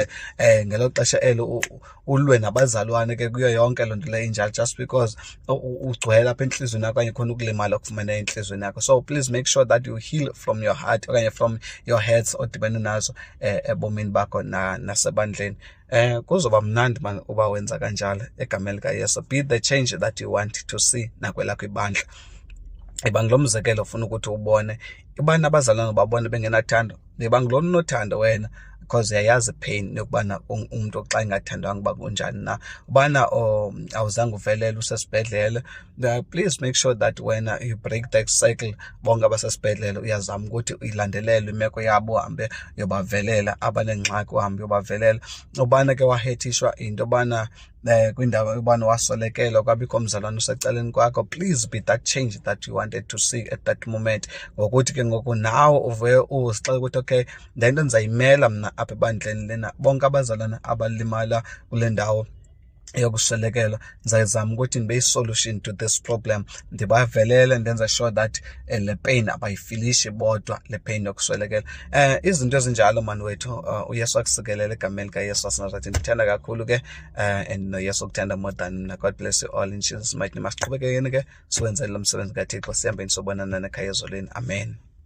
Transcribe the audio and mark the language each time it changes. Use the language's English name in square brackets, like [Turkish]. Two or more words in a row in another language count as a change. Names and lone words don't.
[Xhosa] Ngelo xesha elo ulwe nabazalwane ke kuyo yonke loo nto leyo injalo, [English] just because [Xhosa] ugcwele apha enhlizweni yakho okanye khona ukulimala okufumene enhlizweni yakho. [English] So please make sure that you heal from your heart okanye from your heads [Xhosa] odibene nazo ebomini bakho nasebandleni. Kuzoba mnandi man uba wenza kanjalo egameni likaYesu. [English] Be the change that you want to see [Xhosa] nakwelakho ibandla. Ibanga lomzekelo ufuna ukuthi ubone ibana abazalwane babone bengenathando, ibanga lona unothando wena, because uyayazi pain yokubana umuntu xa engathandwanga uba kunjani na. Ubana awuzange uvelele usesibhedlele, [English] please make sure that when you break that cycle, [Xhosa] bonke abasesibhedlele uyazama ukuthi uyilandelele imeko yabo, uhambe uyobavelela. Abanengxaki uhambe uyobavelela. Ubana ke wahethishwa into yobana kwindawo yobana waswelekelwa kwabikho mzalwane usecaleni kwakho, [English] please be that change that you wanted to see at that moment. [Xhosa] Ngokuthi ke ngoku nawe uvuye uzixela ukuthi okay, le nto ndizayimela mna apha ebandleni lena. Bonke abazalwane abalimala kule ndawo yokuswelekelwa, ndizayizama ukuthi ndibe yi- [English] solution to this problem, [Xhosa] ndibavelele, ndenza [English] sure that [Xhosa] le pain abayifilishi bodwa, le pain yokuswelekelwa. Izinto ezinjalo mani wethu, uYesu akusikelele egameni likaYesu waseNazaretha. Ndithanda kakhulu ke and noYesu ukuthanda [English] more than [Xhosa] mna. [English] God bless you all in Jesus mighty name. [Xhosa] Masiqhubekeni ke siwenzele lo msebenzi kaThixo, sihambeni sobonana nekhaya ezolweni. [English] Amen.